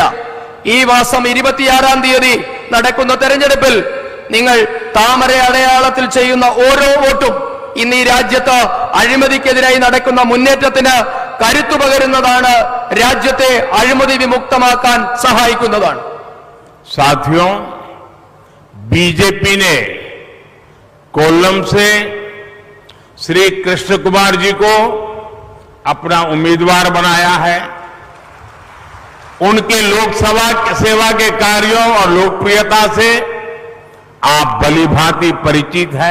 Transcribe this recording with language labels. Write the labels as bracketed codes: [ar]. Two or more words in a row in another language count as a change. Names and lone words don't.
[ml] ഈ മാസം 26-ാം തീയതി നടക്കുന്ന തെരഞ്ഞെടുപ്പിൽ നിങ്ങൾ താമര അടയാളത്തിൽ ചെയ്യുന്ന ഓരോ വോട്ടും ഇന്ന് ഈ രാജ്യത്ത് അഴിമതിക്കെതിരായി നടക്കുന്ന മുന്നേറ്റത്തിന് കരുത്തു പകരുന്നതാണ്, രാജ്യത്തെ അഴിമതി വിമുക്തമാക്കാൻ സഹായിക്കുന്നതാണ്. [hi] साथियों, बीजेपी ने कोल्लम से श्री कृष्ण कुमार जी को अपना उम्मीदवार बनाया है। उनके लोकसभा सेवा के कार्यों और लोकप्रियता से आप भलीभांति परिचित है।